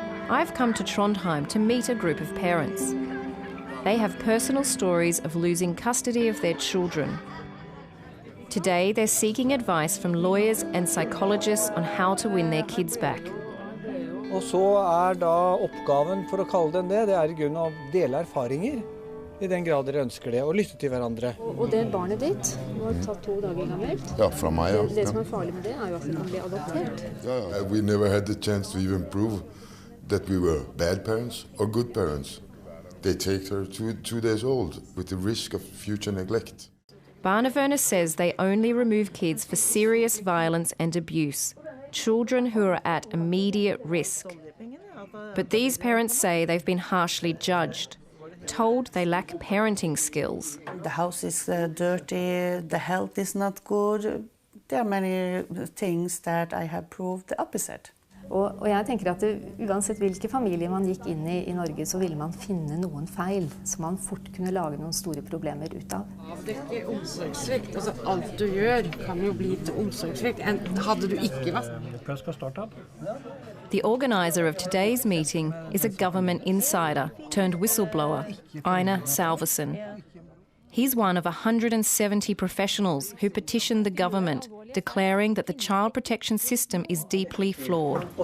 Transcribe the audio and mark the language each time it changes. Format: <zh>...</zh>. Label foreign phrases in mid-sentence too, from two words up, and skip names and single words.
<en>I've come to Trondheim to meet a group of parents. They have personal stories of losing custody of their children. Today, they're seeking advice from lawyers and psychologists on how to win their kids back.</en> <no>Og så da oppgaven, for å kalle den det i grunn av å dele erfaringer, i den grad dere ønsker det, og lytte til hverandre. Og det barnet ditt var tatt 2 dager gammelt. Ja, fra meg, ja. Det som farlig med det jo at det kan bli adoptert.</no> <en>Yeah, we never had the chance to even prove that we were bad parents or good parents. They take her 2 days old with the risk of future neglect. Barnevernet says they only remove kids for serious violence and abuse, children who are at immediate risk. But these parents say they've been harshly judged, told they lack parenting skills. The house is dirty, the health is not good. There are many things that I have proved the opposite.</en> <no>Og jeg tenker at uansett hvilke familier man gikk inn i Norge, så ville man finne noen feil som man fort kunne lage noen store problemer ut av. Avdekke omsorgssvikt. Altså alt du gjør kan jo bli til omsorgssvikt. Hadde du ikke vært.</no> <en>The organiser of today's meeting is a government insider turned whistleblower, Einar Salvesen. He's one of 170 professionals who petitioned the government, declaring that the child protection system is deeply flawed.</en>